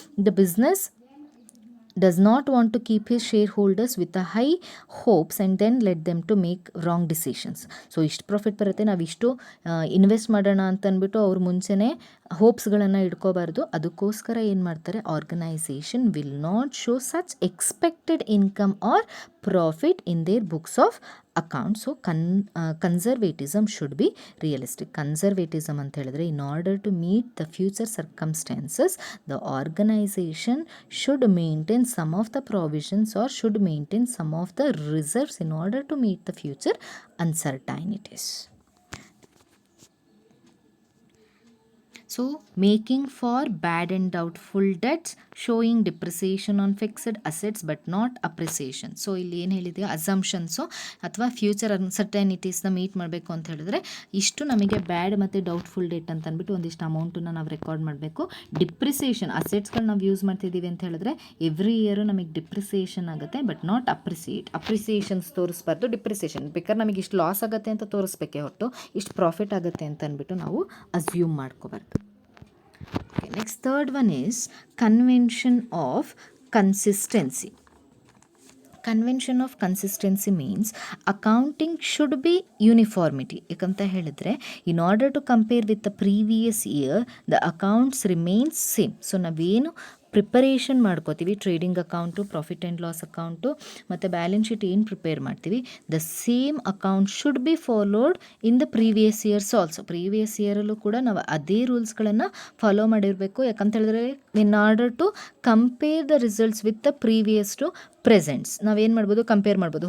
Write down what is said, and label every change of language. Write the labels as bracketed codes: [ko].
[en] The business does not want to keep his shareholders with the high hopes and then let them to make wrong decisions. [kn] So ಇಷ್ಟು profit ಬರುತ್ತೆ, ನಾವು ಇಷ್ಟು invest ಮಾಡೋಣ ಅಂತ ಅಂದ್ಬಿಟ್ಟು ಅವ್ರು ಮುಂಚೆನೇ ಹೋಪ್ಸ್ಗಳನ್ನು ಇಟ್ಕೋಬಾರ್ದು. ಅದಕ್ಕೋಸ್ಕರ ಏನು ಮಾಡ್ತಾರೆ, [en] Organisation will not show such expected income or profit in their books of account. So conservatism should be realistic. [kn] Conservatism ಅಂತ ಹೇಳಿದ್ರೆ, [en] In order to meet the future circumstances the organisation should maintain some of the provisions or should maintain some of the reserves in order to meet the future uncertainties. So making for bad and doubtful debts, showing depreciation on fixed assets but not appreciation. [kn] So ಇಲ್ಲಿ ಏನು ಹೇಳಿದೆಯೋ ಅಸಂಪ್ಷನ್ಸು ಅಥವಾ future ಅನ್ಸರ್ಟೈನಿಟೀಸ್ನ meet ಮಾಡಬೇಕು ಅಂತ ಹೇಳಿದ್ರೆ ಇಷ್ಟು ನಮಗೆ ಬ್ಯಾಡ್ ಮತ್ತು doubtful date ಅಂತ ಅಂದ್ಬಿಟ್ಟು ಒಂದಿಷ್ಟು ಅಮೌಂಟನ್ನು ನಾವು ರೆಕಾರ್ಡ್ ಮಾಡಬೇಕು. ಡಿಪ್ರಿಸಿಯೇಷನ್ ಅಸೆಟ್ಸ್ಗಳು ನಾವು ಯೂಸ್ ಮಾಡ್ತಿದ್ದೀವಿ ಅಂತ ಹೇಳಿದ್ರೆ ಎವ್ರಿ ಇಯರು ನಮಗೆ ಡಿಪ್ರಿಸಿಯೇಷನ್ ಆಗುತ್ತೆ, ಬಟ್ ನಾಟ್ ಅಪ್ರಿಸಿಯೇಷನ್ಸ್ ತೋರಿಸ್ಬಾರ್ದು. ಡಿಪ್ರಿಸಿಯೇಷನ್ ಬೇಕಾದ್ರೆ ನಮಗೆ ಇಷ್ಟು ಲಾಸ್ ಆಗುತ್ತೆ ಅಂತ ತೋರಿಸ್ಬೇಕೇ ಹೊರತು ಇಷ್ಟು ಪ್ರಾಫಿಟ್ ಆಗುತ್ತೆ ಅಂತ ಅಂದ್ಬಿಟ್ಟು ನಾವು ಅಸ್ಯೂಮ್ ಮಾಡ್ಕೋಬಾರ್ದು. [en] Okay, next third one is convention of consistency. Convention of consistency means accounting should be uniformity. [kn] ಯಾಕಂತ ಹೇಳಿದ್ರೆ [en] in order to compare with the previous year the accounts remains same. [kn] So ನಾವೇನು preparation ಮಾಡ್ಕೋತೀವಿ, trading account, profit and loss account ಮತ್ತು balance sheet ಏನು prepare ಮಾಡ್ತೀವಿ, [en] The same account should be followed in the previous years also. [kn] Previous ಇಯರಲ್ಲೂ ಕೂಡ ನಾವು ಅದೇ ರೂಲ್ಸ್ಗಳನ್ನು follow ಮಾಡಿರಬೇಕು. ಯಾಕಂತ ಹೇಳಿದ್ರೆ [en] in order to compare the results with the previous to presents [kn] ನಾವೇನು ಮಾಡ್ಬೋದು, ಕಂಪೇರ್ ಮಾಡ್ಬೋದು.